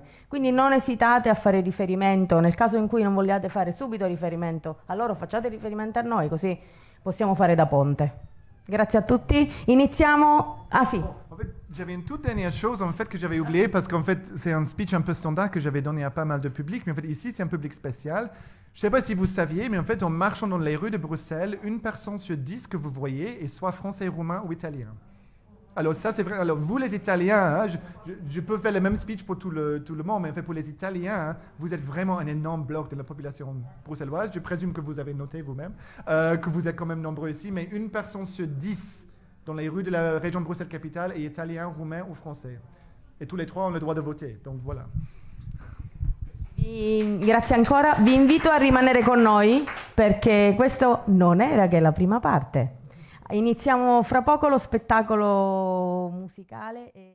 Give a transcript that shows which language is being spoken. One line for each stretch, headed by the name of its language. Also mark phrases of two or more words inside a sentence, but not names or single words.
Italian: Quindi non esitate a fare riferimento, nel caso in cui non vogliate fare subito riferimento a loro, facciate riferimento a noi, così possiamo fare da ponte. Grazie a tutti. Iniziamo. Ah sì.
French: En fait, j'avais une toute dernière chose en fait que j'avais oublié parce qu'en fait c'est un speech un peu standard que j'avais donné à pas mal de public, mais en fait ici c'est un public spécial. Je ne sais pas si vous saviez, mais en fait en marchant dans les rues de Bruxelles, 1 personne sur 10 que vous voyez est soit français, roumain ou italien. Alors ça c'est vrai, alors vous les Italiens, hein, je peux faire le même speech pour tout le monde, mais en fait pour les Italiens, hein, vous êtes vraiment un énorme bloc de la population bruxelloise, je présume que vous avez noté vous-même, que vous êtes quand même nombreux ici, mais 1 personne sur 10 dans les rues de la région Bruxelles-Capitale est italien, roumain ou français. Et tous les 3 ont le droit de voter, donc voilà.
Italian: Grazie ancora, vi invito a rimanere con noi perché questo non era che la prima parte. Iniziamo fra poco lo spettacolo musicale.